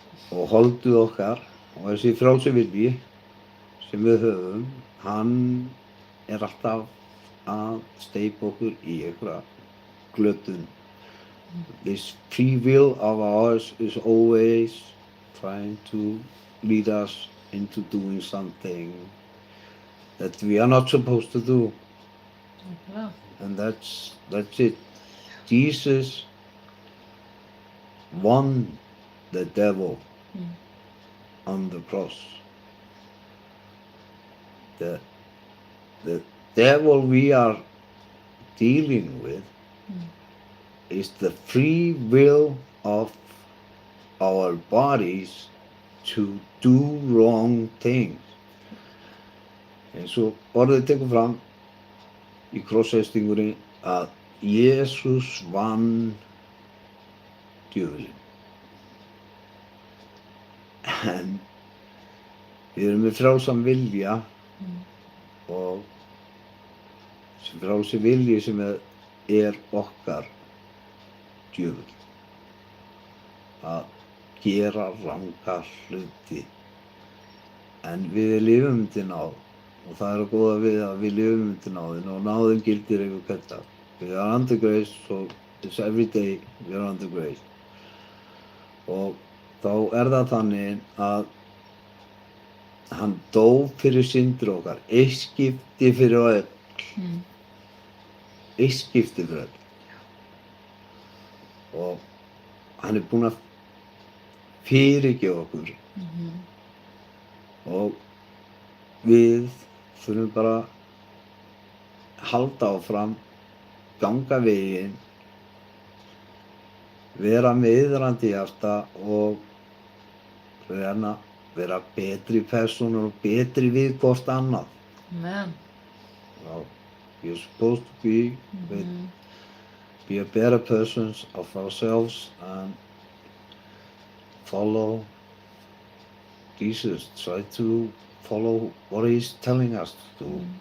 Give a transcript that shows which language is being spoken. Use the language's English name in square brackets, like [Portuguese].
[Icelandic] Og holdið okkar og þessi frjálsi vilji sem við höfum, hann er alltaf að steypa okkur í einhverja glötun. [English] This free will of ours is always trying to lead us into doing something that we are not supposed to do. And that's it. Jesus won the devil on the cross. The devil we are dealing with is the free will of our bodies to do wrong things. [Icelandic] Eins og orðið tekur fram í krossfestingunni að Jesús vann djöfulinn. En við erum með frjálsan vilja og þessi frjálsi vilji sem er okkar djöfull. Að gera ranga hluti. En við lifum til náð og það er að góða við að við lifum til náðin og náðin gildir yfir hvern dag. [English] We are under grace, so it's every day we are under grace. [Icelandic] Og þá er það þannig að hann dó fyrir syndir okkar, eitt skipti fyrir öll. Eitt skipti fyrir öll. Og hann er búinn að fyrirgefa okkur. Og við þurfum bara að halda áfram, ganga veginn, vera með iðrandi hjarta og reyna vera betri personur og betri við hvort annað. Amen. [English] You're supposed to be a better persons of ourselves and follow Jesus. Try to follow what he's telling us to do.